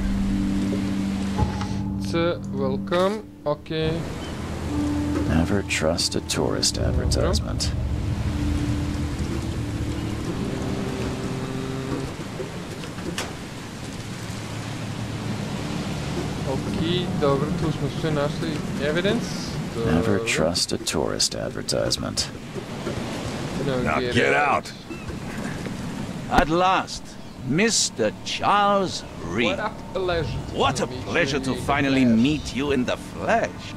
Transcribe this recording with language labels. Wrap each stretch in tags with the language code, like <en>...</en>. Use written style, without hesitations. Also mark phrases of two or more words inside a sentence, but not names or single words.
<en>So, welcome. Okay. Never trust a tourist advertisement.</en> <uk>Окей, добре,</uk> <bs>tu smo sve našli.</bs> <en>Evidence. Never trust a tourist advertisement. Now get out! At last, Mr. Charles Reed. What a pleasure to finally meet you in the flesh.</en>